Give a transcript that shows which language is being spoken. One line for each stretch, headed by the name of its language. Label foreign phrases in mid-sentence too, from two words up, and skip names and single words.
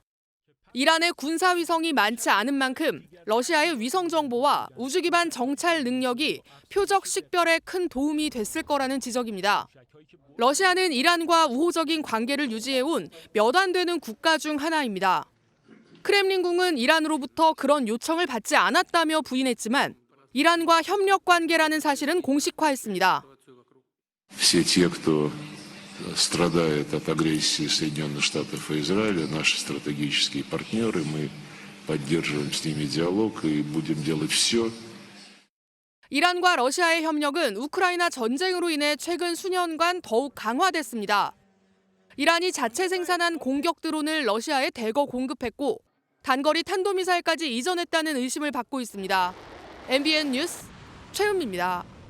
Korean: 이란의 군사 위성이 많지 않은 만큼 러시아의 위성 정보와 우주 기반 정찰 능력이 표적 식별에 큰 도움이 됐을 거라는 지적입니다. 러시아는 이란과 우호적인 관계를 유지해온 몇 안 되는 국가 중 하나입니다. 크렘린궁은 이란으로부터 그런 요청을 받지 않았다며 부인했지만 이란과 협력 관계라는 사실은 공식화했습니다.
Russian: Все те, кто страдает от агрессии Соединенных Штатов и Израиля, наши стратегические партнеры, мы поддерживаем с ними диалог и будем делать все.
Korean: 이란과 러시아의 협력은 우크라이나 전쟁으로 인해 최근 수년간 더욱 강화됐습니다. 이란이 자체 생산한 공격 드론을 러시아에 대거 공급했고 단거리 탄도미사일까지 이전했다는 의심을 받고 있습니다. MBN 뉴스 최은미입니다.